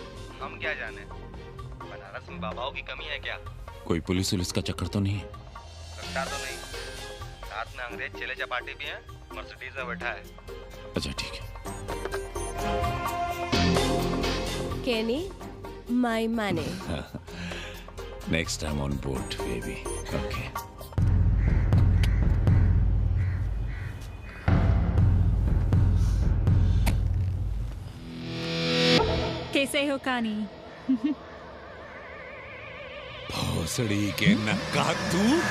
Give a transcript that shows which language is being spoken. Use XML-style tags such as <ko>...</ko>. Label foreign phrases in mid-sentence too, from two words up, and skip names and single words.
<hi>हम क्या जाने, बनारस में बाबाओं की कमी है क्या? कोई पुलिस उलिस का चक्कर तो नहीं है? लगता तो नहीं। साथ में अंग्रेज चेले चपाटी भी हैं, मर्सिडीज में बैठा है। अच्छा ठीक है। कैनी,</hi> <en>my money. Next time on board, baby. Okay.</en> <hi>कैसे हो कानी? भोसड़ी के नक्का तू।</hi>